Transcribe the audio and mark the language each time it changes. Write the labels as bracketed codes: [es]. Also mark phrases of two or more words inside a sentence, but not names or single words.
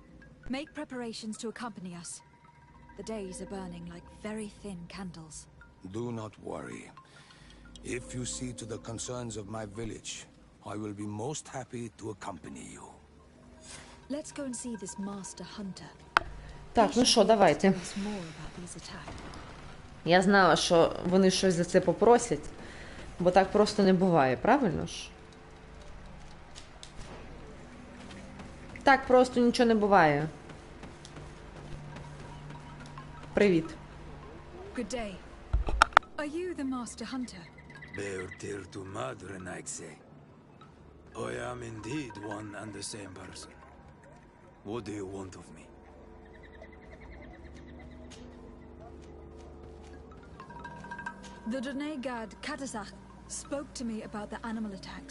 [en] Make preparations to accompany us. The days are burning like very thin candles. Do not worry. If you see to the concerns of my village, I will be most happy to accompany you. Let's go and see this master hunter. [uk] Так, ну що, давайте. Я знала, що вони щось за це попросять, бо так просто не буває, правильно ж? Так просто нічого не буває. Привіт. [en] Good day. Are you the master hunter? Beortir to Madre, I'd say. I am indeed one and the same person. What do you want of me? The Donegad Katazach spoke to me about the animal attacks.